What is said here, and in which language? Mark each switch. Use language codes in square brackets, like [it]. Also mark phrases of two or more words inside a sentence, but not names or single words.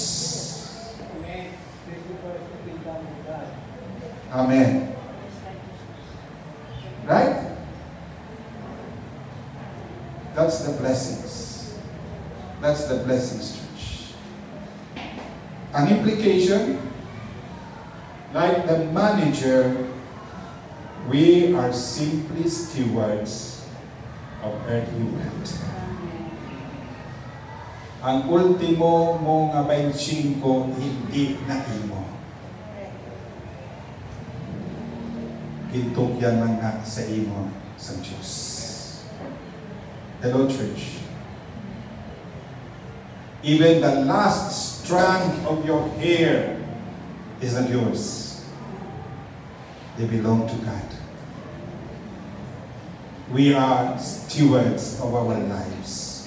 [en] Amen. Right? That's the blessings. That's the blessings, church. An implication, like the manager, we are simply stewards of earthly wealth. [hil] Ang ultimo mo nga 25 hindi na imo. Gintugyan lang na sa imo sa Diyos. [en] Hello, church. Even the last strand of your hair is not yours. They belong to God. We are stewards of our lives.